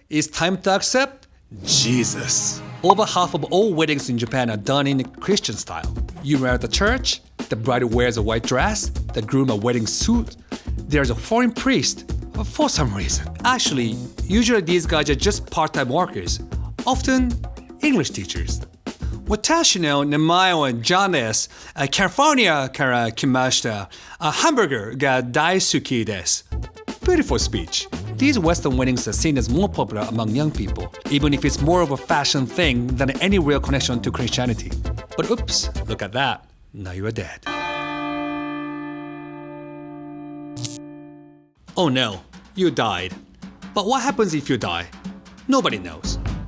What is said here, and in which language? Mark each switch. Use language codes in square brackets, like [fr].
[en] It's time to accept Jesus. Over half of all weddings in Japan are done in Christian style. You marry at the church, the bride wears a white dress, the groom a wedding suit. There's a foreign priest for some reason. Actually, usually these guys are just part-time workers, often English teachers. [ja] 私の名前はジョンです。カリフォルニアから来ました。ハンバーガーが大好きです。 [en] Beautiful speech. These Western weddings are seen as more popular among young people, even if it's more of a fashion thing than any real connection to Christianity. But oops, look at that. Now you are dead. Oh no, you died. But what happens if you die? Nobody knows.